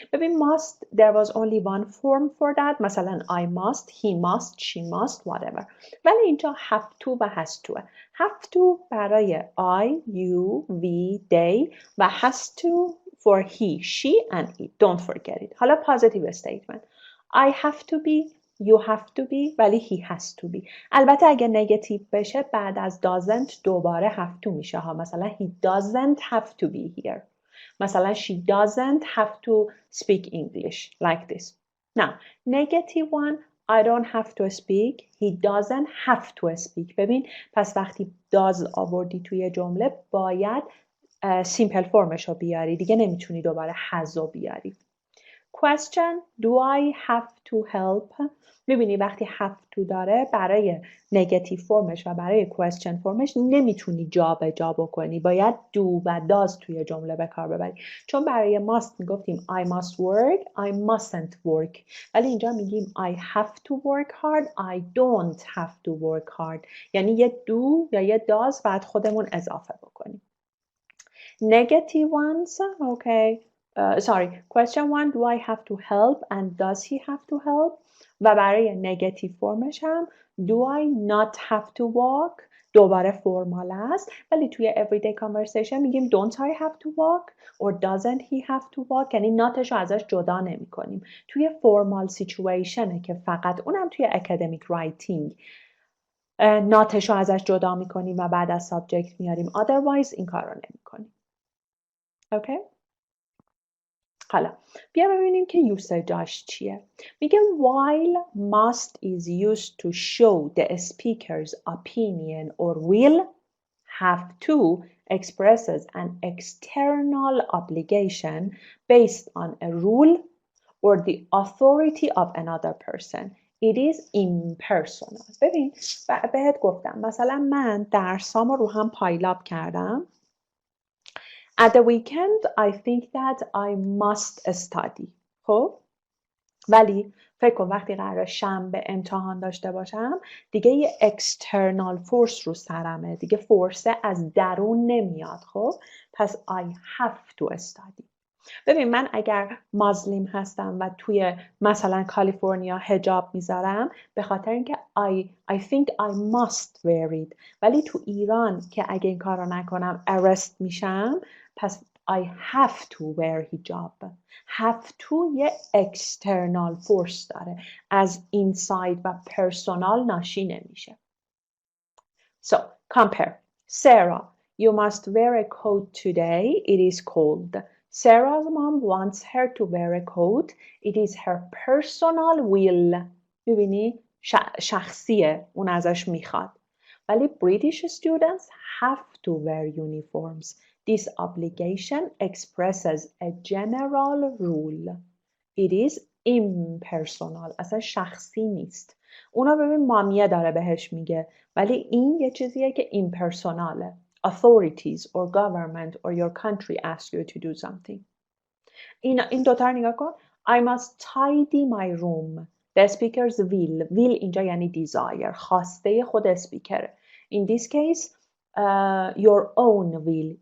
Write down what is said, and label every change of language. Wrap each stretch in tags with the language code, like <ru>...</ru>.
<en>Maybe must, there was only one form for that. مثلا I must, he must, she must, whatever. ولی اینجا have to و has to. Have to برای I, you, we, they و has to for he, she and it. Don't forget it. حالا positive statement. I have to be, you have to be ولی he has to be.</en> <fa>البته اگه نگاتیو بشه بعد از doesn't دوباره have to میشه ها.</fa> <en>مثلا he doesn't have to be here. مثلا she doesn't have to speak English like this. Now, negative one, I don't have to speak. He doesn't have to speak.</en> <fa>ببین پس وقتی does آوردی توی جمله باید سیمپل فرمش رو بیاری. دیگه نمیتونی دوباره has رو بیاری.</fa> <en>Question, do I have to help?</en> <fa>میبینی وقتی have to داره برای نگاتیو فرمش و برای question فرمش نمیتونی جا به جا بکنی. باید do و does توی جمله به کار ببری. چون برای must میگفتیم</fa> <en>I must work, I mustn't work.</en> <fa>ولی اینجا میگیم</fa> <en>I have to work hard, I don't have to work hard.</en> <fa>یعنی یه do یا یه does بعد خودمون اضافه بکنیم.</fa> <en>Negative ones, okay. Question one, do I have to help and does he have to help?</en> <fa>و برای نگاتیو فرمش هم</fa> <en>do I not have to walk</en> <fa>دوباره فرمال است ولی توی everyday conversation میگیم</fa> <en>don't I have to walk</en> <fa>or</fa> <en>doesn't he have to walk</en> <fa>یعنی notش رو ازش جدا نمی کنیم. توی formal situationه که فقط اونم توی academic writing notش رو ازش جدا می کنیم و بعد از subject میاریم otherwise این کار رو نمی کنیم.</fa> <en>Okay?</en> <fa>حالا بیا ببینیم که یوسیجاش چیه. میگه</fa> <en>while must is used to show the speaker's opinion or will, have to expresses an external obligation based on a rule or the authority of another person. It is impersonal.</en> <fa>ببین بهت گفتم مثلا من درسامو رو هم پایلاب کردم.</fa> <en>At the weekend, I think that I must study.</en> <fa>خب؟ ولی فکر کن وقتی قراره شنبه امتحان داشته باشم دیگه یه external force رو سرمه. دیگه فورسه از درون نمیاد.</fa> <en>خب؟ پس I have to study.</en> <fa>ببین من اگر مازلیم هستم و توی مثلا کالیفرنیا حجاب میذارم به خاطر اینکه</fa> <en>I think I must wear it.</en> <fa>ولی تو ایران که اگه این کار رو نکنم arrest میشم پس</fa> <en>I have to wear hijab. have to یه external force dاره.</en> <fa>از inside و personal ناشی نمیشه.</fa> <en>So, compare. Sarah, you must wear a coat today. It is cold. Sarah's mom wants her to wear a coat. It is her personal will.</en> <fa>ببینی؟ شخصیه. اون ازش میخواد.</fa> <en>ولی British students have to wear uniforms. This obligation expresses a general rule. It is impersonal.</en> <fa>اصلا شخصی نیست. اونا ببین مامیه داره بهش میگه. ولی این یه چیزیه که impersonale.</fa> <en>Authorities or government or your country ask you to do something.</en> <fa>این دوتا رو نگاه کن.</fa> <en>I must tidy my room. The speaker's will</en> <fa>اینجا یعنی</fa> <en>desire.</en> <fa>خواسته خود اسپیکره.</fa> <en>In this case, your own will.</en>